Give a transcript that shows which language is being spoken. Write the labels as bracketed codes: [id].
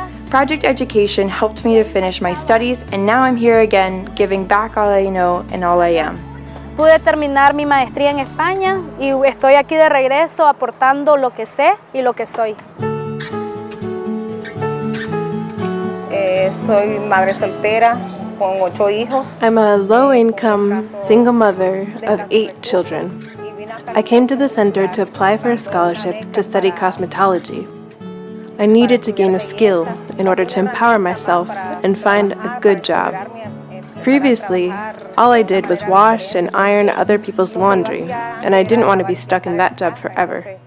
[en] Project Education helped me to finish my studies, and now I'm here again, giving back all I know and all I am. [es] Pude terminar mi maestría en España y estoy aquí de regreso aportando lo que sé y lo que soy. Soy madre soltera con 8 hijos. [en] I'm a low-income, single mother of 8 children. I came to the center to apply for a scholarship to study cosmetology. I needed to gain a skill in order to empower myself and find a good job. Previously, all I did was wash and iron other people's laundry, and I didn't want to be stuck in that job forever.